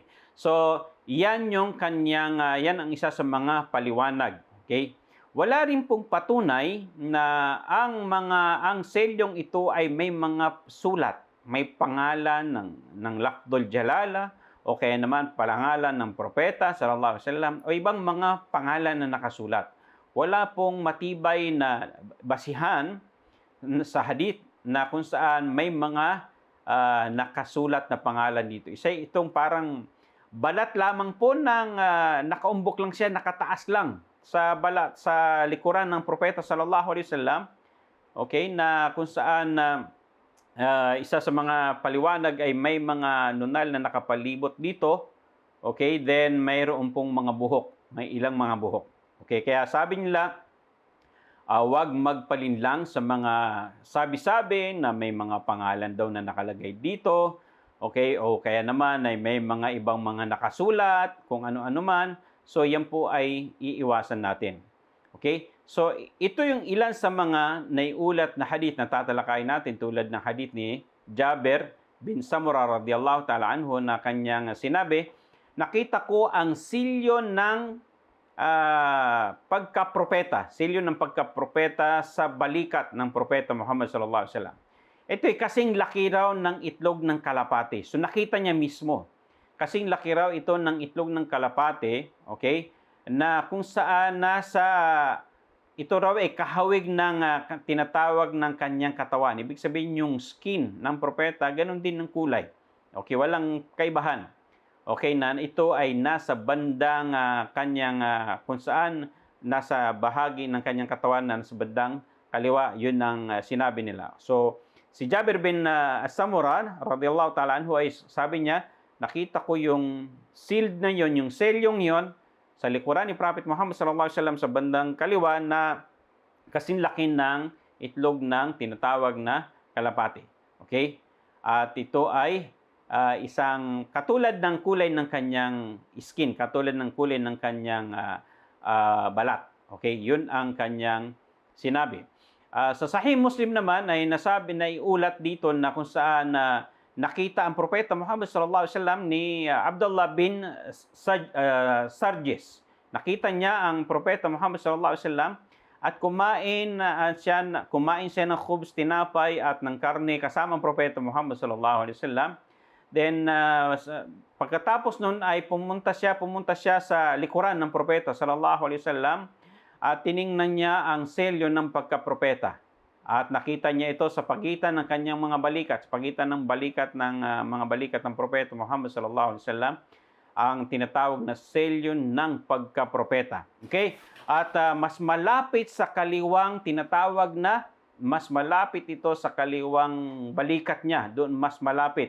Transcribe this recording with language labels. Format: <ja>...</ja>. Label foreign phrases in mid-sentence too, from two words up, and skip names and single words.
<tl>So, yan yung kanyang, yan ang isa sa mga paliwanag. Okay? Wala rin pong patunay na ang selyong ito ay may mga sulat, may pangalan ng Lafdul Jalala o kaya naman pangalan ng propeta</tl> <ar>صلى الله عليه وسلم</ar> <tl>o ibang mga pangalan na nakasulat. Wala pong matibay na basihan sa hadith na kung saan may mga nakasulat na pangalan dito. Isa itong parang balat lamang po ng nakaumbok lang siya, nakataas lang sa balat, sa likuran ng propeta</tl> <ar>صلى الله عليه وسلم.</ar> <tl>Okay, na kung saan isa sa mga paliwanag ay may mga nunal na nakapalibot dito. Okay, then mayroon pong mga buhok, may ilang mga buhok. Okay, kaya sabi nila, huwag magpalinlang sa mga sabi-sabi na may mga pangalan daw na nakalagay dito. Okay, o kaya naman ay may mga ibang mga nakasulat, kung ano-ano man. So, yan po ay iiwasan natin. Okay? So, ito yung ilan sa mga naiulat na hadith na tatalakayin natin tulad ng hadith ni Jabir bin Samura</tl> <ar>رضي الله تعالى عنه</ar> <tl>na kanyang sinabi, nakita ko ang silyo ng pagkapropeta, selyo ng pagkapropeta sa balikat ng propeta Muhammad</tl> <ar>صلى الله عليه وسلم.</ar> <tl>Ito ay kasing laki raw ng itlog ng kalapate. So nakita niya mismo. Kasing laki raw ito ng itlog ng kalapate, okay? Na kung saan nasa ito raw ay kahawig ng tinatawag ng kanyang katawan. Ibig sabihin yung skin ng propeta, ganun din ng kulay. Okay, walang kaibahan. Okay, na ito ay nasa bandang kanyang kung saan nasa bahagi ng kanyang katawan na nasa bandang kaliwa, yun ang sinabi nila. So, si Jabir bin Samura,</tl> <ar>رضي الله تعالى عنه,</ar> <tl>ay sabi niya, nakita ko yung sealed na yon, yung selyong yon, sa likuran ni Prophet Muhammad</tl> <ar>صلى الله عليه وسلم</ar> <tl>sa bandang kaliwa na kasing laki ng itlog ng tinatawag na kalapate. Okay? At ito ay isang katulad ng kulay ng kanyang skin, katulad ng kulay ng kanyang balat. Okay? Yun ang kanyang sinabi. Sa Sahih Muslim naman ay nasabi na iulat dito na kung saan nakita ang propeta Muhammad</tl> <ar>صلى الله عليه وسلم</ar> <tl>ni Abdullah bin Sarjis. Nakita niya ang propeta Muhammad</tl> <ar>صلى الله عليه وسلم</ar> <tl>at kumain siya ng khubz, tinapay at ng karne kasama ang propeta Muhammad</tl> <ar>صلى الله عليه وسلم.</ar> <tl>Then pagkatapos noon ay pumunta siya sa likuran ng propeta</tl> <ar>صلى الله عليه وسلم</ar> <tl>at tiningnan niya ang selyo ng pagkapropeta. At nakita niya ito sa pagitan ng kanyang mga balikat, sa pagitan ng balikat ng mga balikat ng propeta Muhammad</tl> <ar>صلى الله عليه وسلم,</ar> <tl>ang tinatawag na selyo ng pagkapropeta. Okay? At mas malapit sa kaliwang tinatawag na, mas malapit ito sa kaliwang balikat niya, doon mas malapit.</tl>